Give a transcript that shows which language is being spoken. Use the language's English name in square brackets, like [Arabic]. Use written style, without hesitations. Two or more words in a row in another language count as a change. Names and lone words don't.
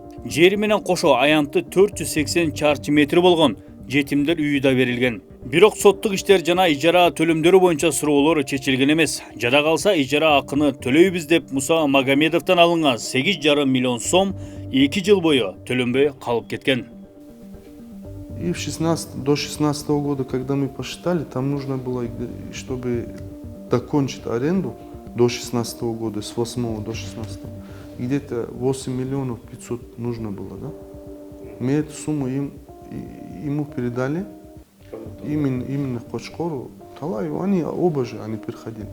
[Kyrgyz] Жери менен кошо аянты 480 чарчы метр болгон жетимдер үйү да берилген. Бирок соттук иштер жана ижара төлөмдөрү боюнча суроолор чечилген эмес. Жада калса ижара акыны төлөйбүз деп Муса Магомедовдон алынган 8,5 миллион сом 2 жыл бою төлөнбөй калып кеткен. [Russian] И до 16 года, когда мы посчитали, там нужно было, чтобы докончить аренду до 16 года, с 8 до 16, где-то 8 миллионов 500 нужно было, да? Мы эту сумму ему передали, именно Кочкору, Талаю, они оба же, они приходили.